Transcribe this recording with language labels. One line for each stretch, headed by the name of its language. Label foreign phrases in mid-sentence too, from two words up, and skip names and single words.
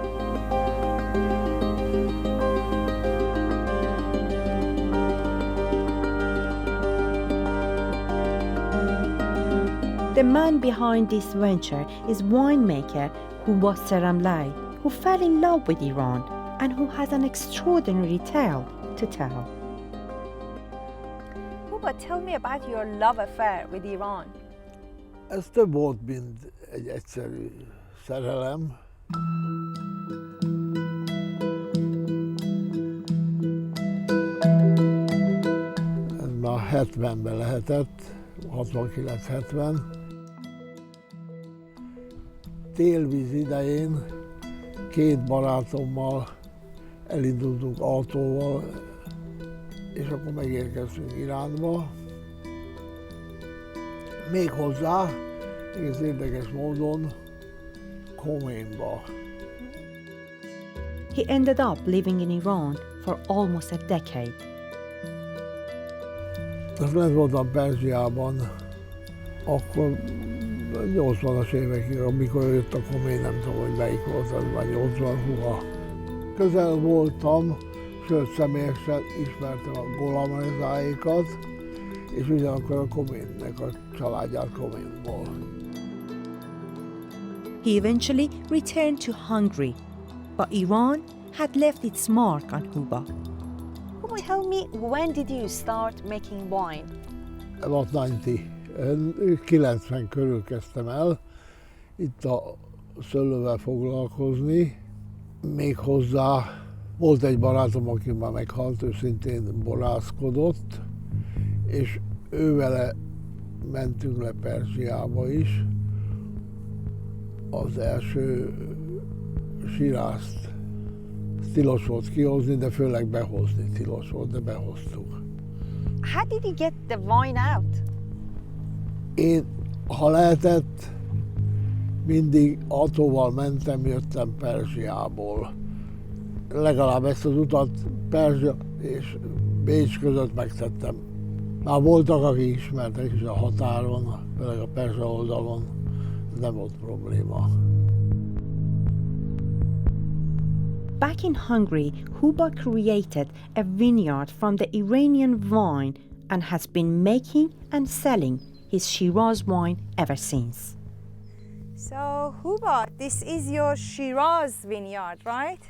English: The man behind this venture is winemaker Hubas Ramlay, who fell in love with Iran and who has an extraordinary tale to tell. Hubas, tell me about your love affair with Iran.
Hungarian: Ez több volt, mint egy egyszerű szerelem. Ez már 70-ben lehetett, 69-70. Télvíz idején két barátommal elindultunk autóval, és akkor megérkeztünk Iránba. Méghozzá, egész érdekes módon, Khomeiniba.
English: He ended up living in Iran for almost a decade.
Hungarian: Most lent voltam Perzsiában, akkor 80-as évekig, amikor jött a Khomeini, nem tudom, hogy melyik volt, az már 80 húha. Közel voltam, sőt személyesen ismertem a Gholam Rezáékat, és ugyanakkor a Khomeininek a családját Khomeiniból.
English: He eventually returned to Hungary, but Iran had left its mark on Huba. Tell me, when did you start making wine?
Hungarian: About 90 körül kezdtem el itt a szőlővel foglalkozni. Még hozzá volt egy barátom, aki már meghalt, ő szintén borászkodott, és ővele mentünk le Perzsiába is. Az első Shirázt tilos volt kihozni, de főleg behozni tilos volt, de behoztuk.
English: How did you get the wine out?
Hungarian: Én, ha lehetett, mindig autóval mentem, jöttem Perzsiából. Legalább ezt az utat Perzsia és Bécs között megtettem. Már voltak, akik ismertek is a határon, főleg a perzsa oldalon, nem volt probléma.
English: Back in Hungary, Huba created a vineyard from the Iranian vine and has been making and selling his Shiraz wine ever since. So, Huba, this is your Shiraz vineyard, right?